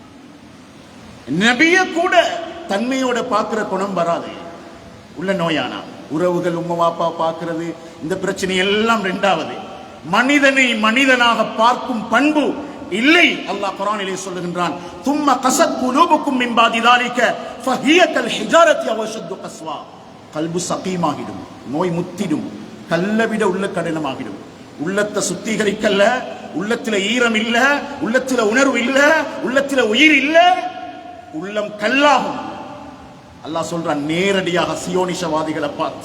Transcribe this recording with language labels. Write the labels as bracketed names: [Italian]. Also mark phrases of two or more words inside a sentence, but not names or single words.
[Tamil] நபிய கூட தன்மையோட பார்க்கிற குணம் வராது. உள்ள நோயானா உறவுகள், உம்மா வாப்பா பார்க்கிறது, இந்த பிரச்சனை எல்லாம் இரண்டாவது. மனிதனை மனிதனாக பார்க்கும் பண்பு இல்லை. அல்லாஹ் குர்ஆனிலே சொல்லுகின்றான், [Arabic] ثم قست قلوبكم من بعد ذلك فهي كالحجارة أو أشد قسوة. [Tamil] கல்பு சகீமாகிடும், நோய் முத்திடும், கல்லை விட உள்ள கடினமாகிடும். உள்ளத்தை சுத்திகரிக்கல்ல, உள்ளத்துல ஈரம் இல்ல, உள்ளத்துல உணர்வு இல்ல, உள்ளத்துல உயிர் இல்ல, உள்ளம் கல்லாகும். அல்லாஹ் சொல்றான் நேரடியாக சியோனிஷவாதிகளை பார்த்து.